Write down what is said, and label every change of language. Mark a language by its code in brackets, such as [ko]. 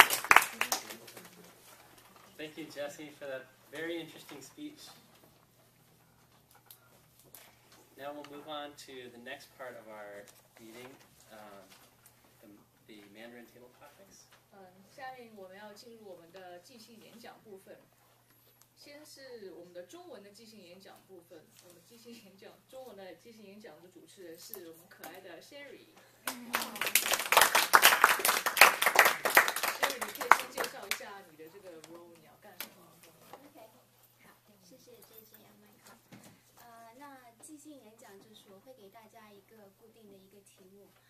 [en] Thank you, Jessie, for that very interesting speech. Now we'll move on to the next part of our meeting, the Mandarin table topics. [zh] 下面我们要进入我们的即兴演讲部分。先是我们的中文的即兴演讲部分。我们即兴演讲，中文的即兴演讲的主持人是我们可爱的 Sherry。 Sherry， 你可以先介绍一下你的这个 role， 你要干什么？OK， 好，谢谢 JJ and Michael。那即兴演讲就是我会给大家一个固定的一个题目。